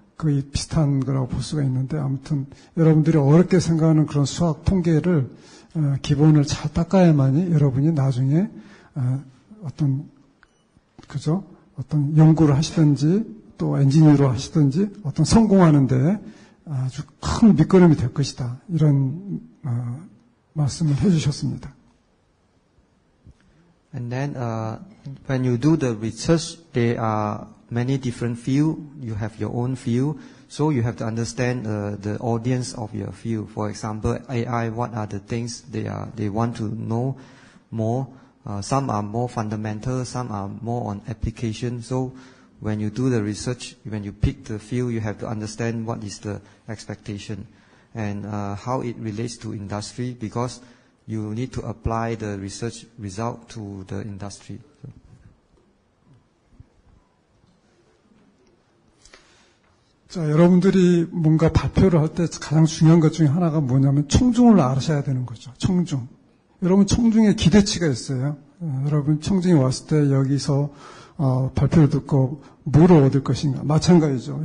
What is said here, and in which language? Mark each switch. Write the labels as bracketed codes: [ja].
[ko] 거의 비슷한 거라고 볼 수가 있는데 아무튼 여러분들이 어렵게 생각하는 그런 수학 통계를 기본을 잘 닦아야만이 여러분이 나중에 어떤 그죠? 어떤 연구를 하시든지 또 엔지니어로 하시든지 어떤 성공하는데 아주 큰 밑거름이 될 것이다. 이런 말씀을 해주셨습니다. [en] And then when you do the research, there are many different fields. You have your own field. So you have to understand the audience of your field. For example, AI, what are the things they want to know more? Some are more fundamental, some are more on application. So when you do the research, when you pick the field, you have to understand what is the expectation and how it relates to industry, because you need to apply the research result to the industry. [ko] 자, 여러분들이 뭔가 발표를 할 때 가장 중요한 것 중에 하나가 뭐냐면 청중을 아셔야 되는 거죠. 청중. 여러분 청중에 기대치가 있어요. 여러분 청중이 왔을 때 여기서 발표를 듣고 뭐를 얻을 것인가. 마찬가지죠.